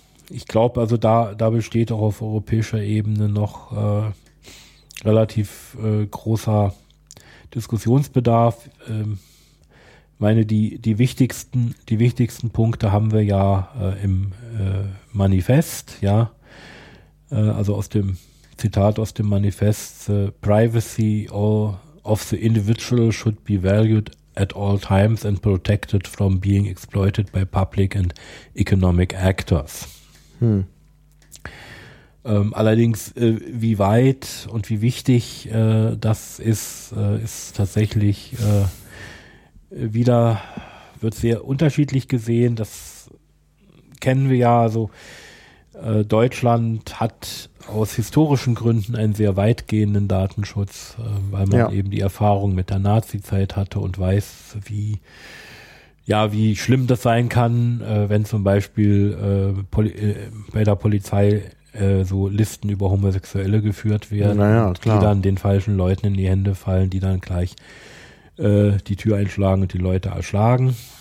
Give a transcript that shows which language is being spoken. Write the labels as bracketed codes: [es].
[de] Ich glaube, also da besteht auch auf europäischer Ebene noch relativ großer Diskussionsbedarf. Ich meine, die wichtigsten Punkte haben wir ja im Manifest, ja. Also aus dem Zitat aus dem Manifest: [en] The privacy of the individual should be valued at all times and protected from being exploited by public and economic actors. [de] Allerdings, wie weit und wie wichtig das ist, ist tatsächlich wieder, wird sehr unterschiedlich gesehen. Das kennen wir ja. Also, Deutschland hat aus historischen Gründen einen sehr weitgehenden Datenschutz, weil man eben die Erfahrung mit der Nazi-Zeit hatte und weiß, wie wie schlimm das sein kann, wenn zum Beispiel bei der Polizei so Listen über Homosexuelle geführt werden, die dann den falschen Leuten in die Hände fallen, die dann gleich die Tür einschlagen und die Leute erschlagen.